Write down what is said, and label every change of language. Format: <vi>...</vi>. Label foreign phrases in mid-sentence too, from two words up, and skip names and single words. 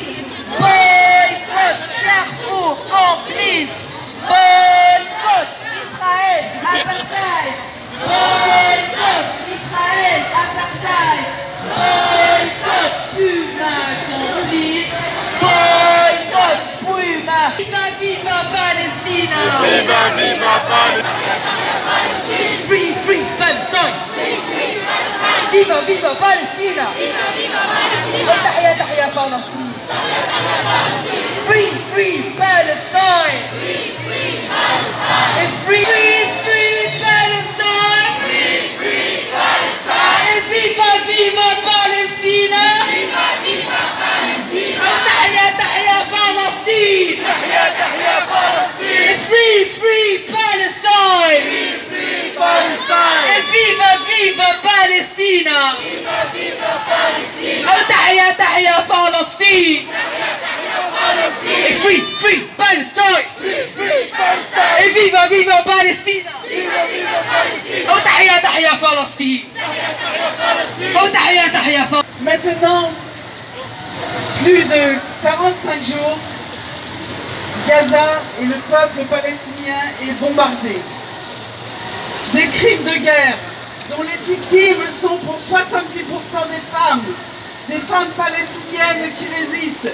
<fr>Boycott Carrefour, complice. Boycott Israël, apartheid. Boycott Israël, apartheid. Boycott Puma, complice. Boycott Puma.</fr> <es>Viva, viva Palestina.</es> <fr>Viva, viva Palestine.</fr> <en>Free, free Palestine.</en> <es>Viva, viva Palestina.</es> <ar>تحيا تحيا فلسطين.</ar> <en>Free, free Palestine. Free, free Palestine.</en> <es>Et viva, viva Palestina.</es> <ar>تحيا تحيا فلسطين.</ar> <en>Free, free Palestine.</en> <es>Et viva, viva Palestina.</es> <ar>تحيا تحيا فلسطين.</ar> <en>Free, free Palestine.</en> <es>Et viva, viva Palestina.</es> <ar>تحيا تحيا فلسطين. تحيا تحيا فلسطين.</ar> <fr>Maintenant, plus de 45 jours, Gaza et le peuple palestinien est bombardé. Des crimes de guerre dont les victimes sont pour 70% des femmes palestiniennes qui résistent.</fr>